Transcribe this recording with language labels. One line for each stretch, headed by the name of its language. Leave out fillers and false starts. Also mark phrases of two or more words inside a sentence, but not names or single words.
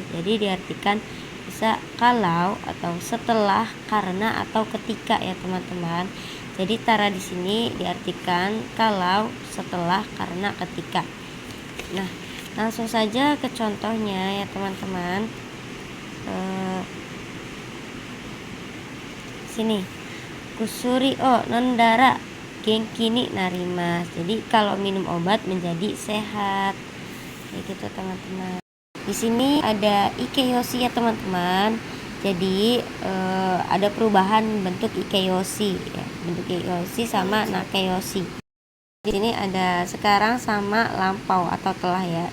Indonesian: Jadi diartikan bisa kalau atau setelah, karena atau ketika ya teman-teman. Jadi tara di sini diartikan kalau, setelah, karena, ketika. Nah langsung saja ke contohnya ya teman-teman.
Japanese: Sini 薬飲んだら元気になります.
Indonesian: Jadi kalau minum obat menjadi sehat. Kayak gitu teman-teman. Di sini ada ikeyoshi ya teman-teman. Jadi ada perubahan bentuk ikeyoshi ya. Bentuk ikeyoshi sama nakeyoshi. Di sini ada sekarang sama lampau atau telah ya.